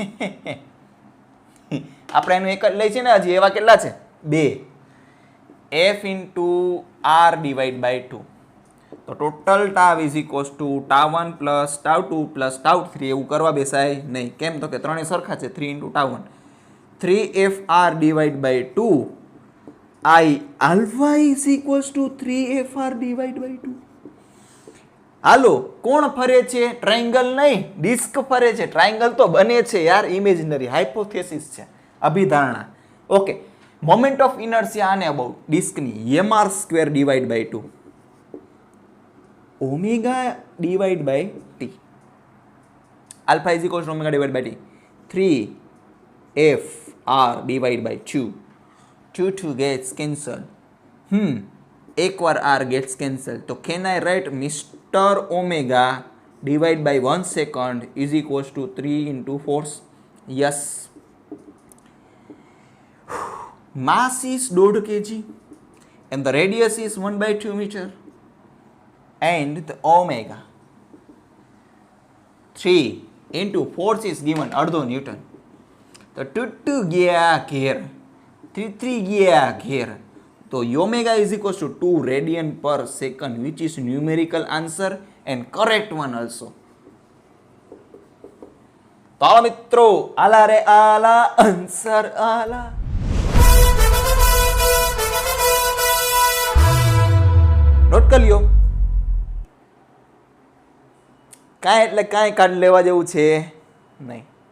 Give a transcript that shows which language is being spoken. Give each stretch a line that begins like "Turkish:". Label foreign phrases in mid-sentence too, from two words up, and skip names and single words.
Gujarati: આપણે એનું એક જ લઈ છે ને, હજી એવા કેટલા છે?
English: 2. F into R divide by 2. તો total tau is equals to tau 1 plus tau 2 plus tau 3.
Gujarati: એવું કરવા બેસાય નહીં. કેમ? તો કે ત્રણેય સરખા છે.
English: 3 into tau 1, 3fr divide by 2 I alpha is equals to 3fr divided by 2.
Gujarati: હાલો, કોણ ફરે છે? ટ્રાયેંગલ નહીં, ડિસ્ક ફરે છે. ટ્રાયેંગલ તો બને છે યાર, ઇમેજિનરી, હાઇપોથેસિસ છે, અભિધારણા.
English: okay, moment of inertia આને about disk's mr square divide by 2 omega divide by t. alpha is equals to omega divide by t. 3fr divided by 2. 2 gets cancelled. એકવાર r gets cancelled. તો can I write Mr. Omega divided by 1 second is equals to 3 into force? Yes. Mass is 1.5 kg and the radius is 1/2 meter and the omega 3 into force is given અડધો ન્યૂટન.
Gujarati: તો 2 ગયા ઘેર, 3 ગયા ઘેર.
English: તો omega is equals to 2 radian per second, which is numerical answer and correct one also.
Marathi: તો आला मित्रो, आला रे आला, आन्सर आला.
Gujarati: નોટ કરી લ્યો. કાંઈ એટલે કાંઈ કાર્ડ લેવા જેવું છે નહીં.